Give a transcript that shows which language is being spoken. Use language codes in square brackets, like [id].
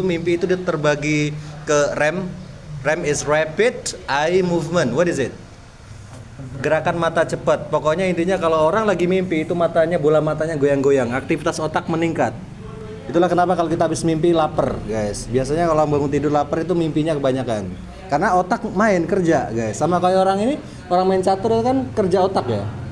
[id] Mimpi itu terbagi ke REM. [en] REM is rapid eye movement. What is it? [id] Gerakan mata cepat. Pokoknya intinya kalau orang lagi mimpi itu matanya, bola matanya goyang-goyang, aktivitas otak meningkat. Itulah kenapa kalau kita habis mimpi lapar, guys. Biasanya kalau bangun tidur lapar itu mimpinya kebanyakan. Karena otak main kerja, guys. Sama kayak orang ini, orang main catur itu kan kerja otak ya.